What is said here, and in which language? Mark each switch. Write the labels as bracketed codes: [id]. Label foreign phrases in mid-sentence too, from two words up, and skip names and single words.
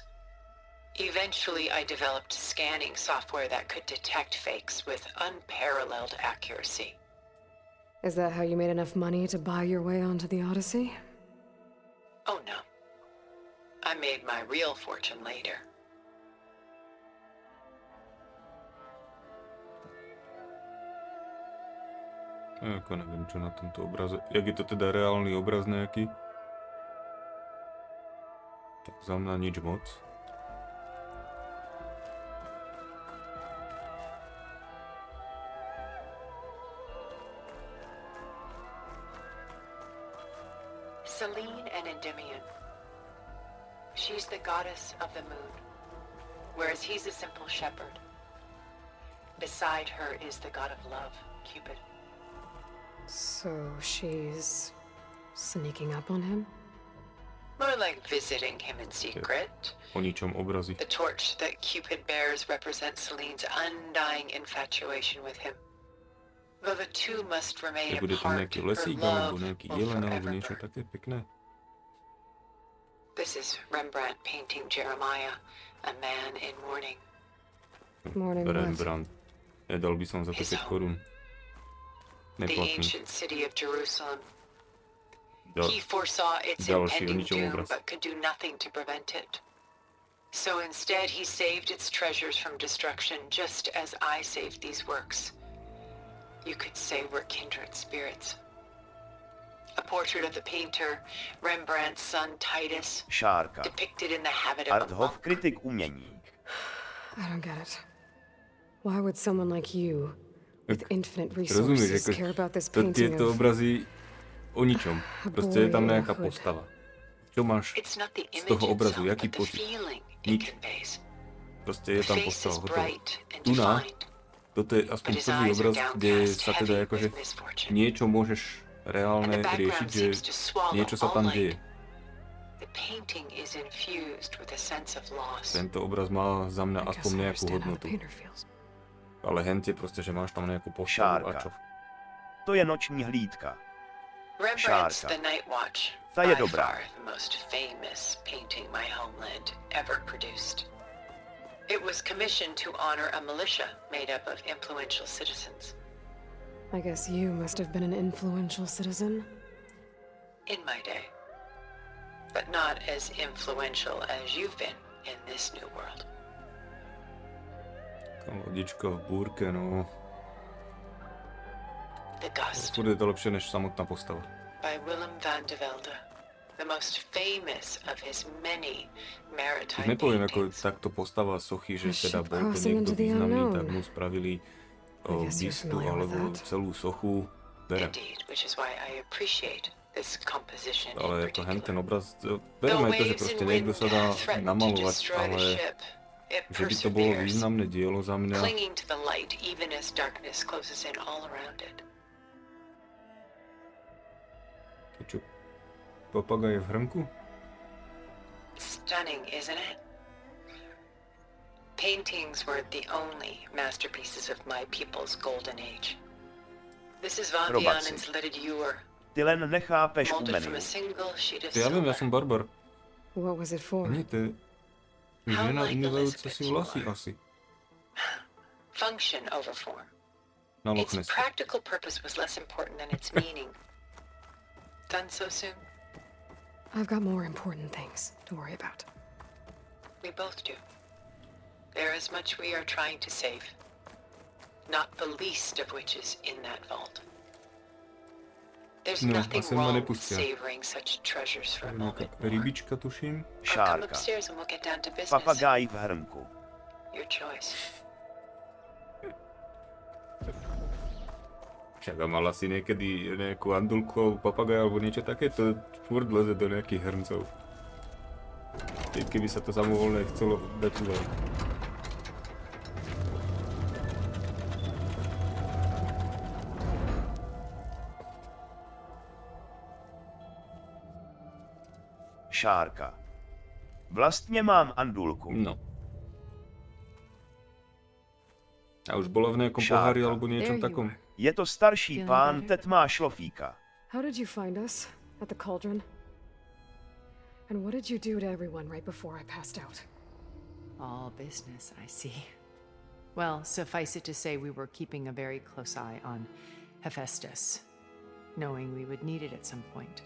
[en] Eventually, I developed scanning software that could detect fakes with unparalleled accuracy. Is that how you made enough money to buy your way onto the Odyssey? Oh no. I made my real fortune later. [sk] Ako neviem, čo na tomto obraze. Jak je to teda reálny obraz nejaký? Tak za mňa nič moc. [en] Selene and Endymion. She's the goddess of the moon, whereas he's a simple shepherd. Beside her is the god of love, Cupid. So she's sneaking up on him? More like visiting him in secret. [sk] O ničom obrazy. [en] The torch that Cupid bears represents Selene's undying infatuation with him. Though the two must remain [sk] Bude tam [en] apart, [sk] nejaký [en] her [sk] lesík alebo [en] love [sk] nejaký [en] will [sk] jelen alebo [en] forever [sk] niečo [en] burn. [sk] také pekné. [en] This is Rembrandt painting Jeremiah, a man in mourning. Morning what? Rembrandt. [sk] Nedal by som za to 5 korún. [en] The [sk] Neplatný. [en] ancient city of Jerusalem. [sk] Ďal- [en] He foresaw its [sk] ďalší o [en] impending [sk] ničom [en] doom, [sk] obraz. [en] but could do nothing to prevent it. So instead, he saved its treasures from destruction, just as I saved these works. You could say we're kindred spirits. A portrait of the painter, Rembrandt's son Titus, Shaarka. depicted in the habit of a Arthof, monk. [cs] kritik umění. [en] I don't get it. Why would someone like you, with infinite [sk] Rozumieš, [en] resources, care about this [sk] to, [en] painting [sk] tieto [en] of... [sk] obrazy o ničom. Proste je tam [en] boy in a [sk] nejaká [en] hood? [sk] postava. Čo máš [en] It's not the [sk] z [en] image [sk] toho obrazu? [en] itself, [sk] Jaký [en] but the [sk] pocit? [en] feeling it [sk] Nič. [en] conveys. [sk] Proste je [en] The [sk] tam [en] face [sk] postava. [en] is [sk] Hotovo. [en] bright and [sk] Tu na, [en] defined, [sk] toto je aspoň [en] but his [sk] prvý [en] eyes are [sk] obraz, kde [en] downcast, [sk] sa teda [en] heavy [sk] akože [en] with misfortune. [sk] niečo môžeš [en] And [sk] reálne [en] the [sk] riešiť, [en] background [sk] že [en] seems to swallow [sk] niečo sa [en] all [sk] tam [en] light. [sk] deje. [en] The painting is infused with a sense of loss. [sk] Tento obraz má za mňa [en] I guess [sk] aspoň [en] I [sk] nejakú [en] understand how the [sk] hodnotu. [en] painter feels. [sk] Ale hentie proste, že máš tam nejakú postavu a čo. Shaarka. [cs] To je noční hlídka. [en] Rembrandt's Shaarka. The Night Watch, [sk] Ta je [en] by [sk] dobrá. [en] far the most famous painting my homeland ever produced. It was commissioned to honor a militia made up of influential citizens. I guess you must have been an influential citizen. In my day. but not as influential as you've been in this new world. [sk] Lodička v búrke, no. [en] The Gust. [sk] Bude to lepšie než samotná postava. [en] By Willem van de Velde, the most famous of his many maritime [sk] Nepoviem, [en] paintings. [sk] ako takto postava sochy, že teda bol to niekto významný, tak mu spravili bystu alebo celú sochu. Berem. [en] Indeed, which is why I appreciate this composition in [sk] Ale ako hen [en] particular. [sk] ten obraz, berem aj to, že proste niekto sa dá namalovať, ale že by to bolo významné dielo za mňa. [en] Clinging to the light even as darkness closes in all around it. [sk] Čo? Papagaj je v hrnku? [en] Stunning, isn't it? Paintings weren't the only masterpieces of my people's golden age. This is Van Vianen's lidded ewer, [sk] Ty len nechápeš [en] molded from [sk] umění. [en] a single sheet of [sk] Ja viem, ja [en] silver. [sk] som barbar. [en] What was it for? [sk] Nie, to je žena umývajúca si vlasy asi. [en] Function over form. [sk] Na Loch [en] Its Nesse. practical purpose was less important than its meaning. Done so soon? I've got more important things to worry about. We both do. There is much we are trying to save. Not the least of which is in that vault. There's [sk] No, [en] nothing [sk] asi ma [en] wrong with [sk] nepustia. [en] savoring such treasures for a moment. [sk] Rybička, tuším. [en] Or come Šárka. upstairs and we'll get down to business. [sk] Papagáj v hrnku. [en] Your choice. [sk] Však a mala si niekedy nejakú andulku alebo papagaja alebo niečo takéto, furt leze do nejakých hrncov. Keby sa to samovolne chcelo dať uľať. Šárka. [cs] Vlastně mám andulku. [sk] No. A už bola v nejakom Shaarka. pohári alebo niečom takom? [cs] Je to starší pán, teď má šlofíka. [en] How did you find us? At the cauldron? And what did you do to everyone right before I passed out? All business, I see. Well, suffice it to say we were keeping a very close eye on Hephaestus, knowing we would need it at some point.